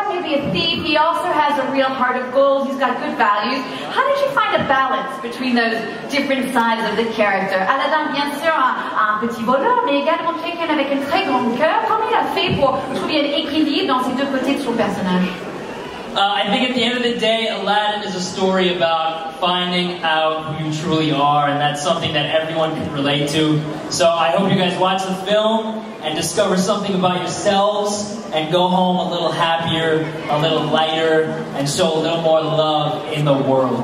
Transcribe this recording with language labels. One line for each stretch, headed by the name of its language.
English: A thief, he also has a real heart of gold, he's got good values. How did you find a balance between those different sides of the character?
French: Aladin, bien sûr, un petit voleur, mais également quelqu'un avec un très grand cœur. Comment il a fait pour trouver un équilibre dans ces deux côtés de son personnage?
English: I think at the end of the day, Aladdin is a story about finding out who you truly are, and that's something that everyone can relate to. So I hope you guys watch the film and discover something about yourselves and go home a little happier, a little lighter, and show a little more love in the world.